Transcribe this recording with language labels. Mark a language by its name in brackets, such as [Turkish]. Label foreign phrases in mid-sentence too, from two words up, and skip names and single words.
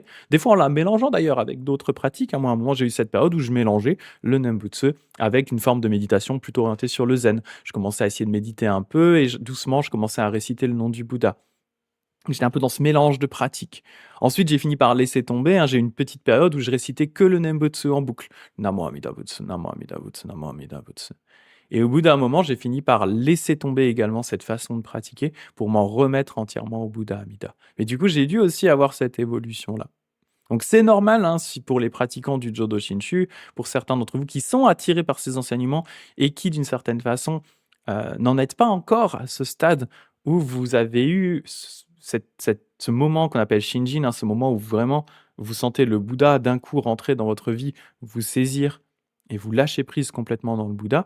[French] Des fois, en la mélangeant d'ailleurs avec d'autres pratiques, hein. Moi, à un moment, j'ai eu cette période où je mélangeais le Nembutsu avec une forme de méditation plutôt orientée sur le zen. Je commençais à essayer de méditer un peu et doucement, je commençais à réciter le nom du Bouddha. J'étais un peu dans ce mélange de pratiques. Ensuite, j'ai fini par laisser tomber, hein. J'ai eu une petite période où je récitais que le Nembutsu en boucle. [Japanese] Namo Amida Butsu, Namo Amida Butsu, Namo Amida Butsu. [French] Et au bout d'un moment, j'ai fini par laisser tomber également cette façon de pratiquer pour m'en remettre entièrement au Bouddha Amida. Mais du coup, j'ai dû aussi avoir cette évolution-là. Donc c'est normal, hein, si pour les pratiquants du Jodo Shinshu, pour certains d'entre vous qui sont attirés par ces enseignements et qui, d'une certaine façon, n'en êtes pas encore à ce stade où vous avez eu ce moment qu'on appelle Shinjin, hein, ce moment où vraiment vous sentez le Bouddha d'un coup rentrer dans votre vie, vous saisir et vous lâcher prise complètement dans le Bouddha.